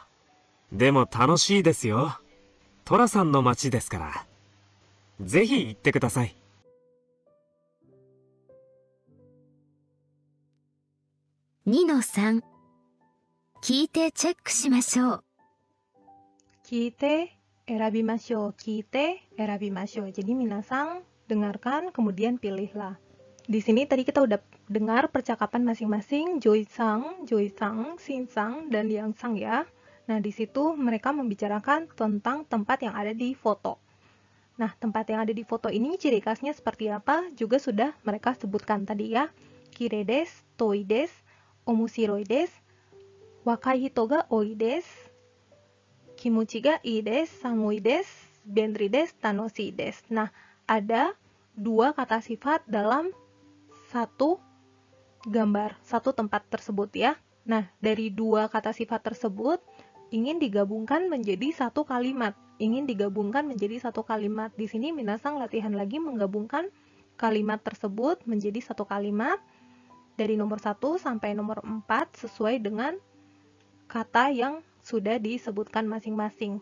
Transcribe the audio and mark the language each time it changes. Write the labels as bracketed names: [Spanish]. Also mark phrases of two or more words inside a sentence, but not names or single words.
[Japanese] でも楽しいですよ。寅さんの街ですから。ぜひ行ってください。 2-3、聞いてチェックしましょう。 Kite, 選びましょう。聞いて、選びましょう. [Indonesian] Jadi minasang, dengarkan, kemudian pilihlah. Di sini tadi kita udah dengar percakapan masing-masing Joy-sang, Shin-sang, dan Yang-sang ya. Nah, di situ mereka membicarakan tentang tempat yang ada di foto. Nah, tempat yang ada di foto ini ciri khasnya seperti apa juga sudah mereka sebutkan tadi ya. [Japanese] きれいです、遠いです、面白いです、若い人が多いです、気持ちがいいです、寒いです、便利です、楽しいです. [Indonesian] Nah, ada dua kata sifat dalam satu gambar, satu tempat tersebut ya. Nah, dari dua kata sifat tersebut ingin digabungkan menjadi satu kalimat. Di sini minasang latihan lagi menggabungkan kalimat tersebut menjadi satu kalimat dari nomor 1 sampai nomor 4 sesuai dengan kata yang sudah disebutkan masing-masing.